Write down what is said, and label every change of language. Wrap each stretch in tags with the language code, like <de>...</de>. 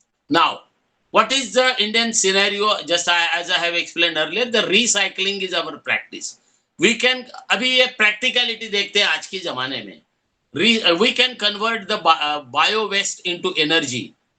<en>Now what is the Indian scenario? Just as I have explained earlier, the recycling is our practice. We can,</en> <hi>अभी ये practicality देखते हैं आज के जमाने में.</hi> <en>We can convert the bio waste into energy.</en>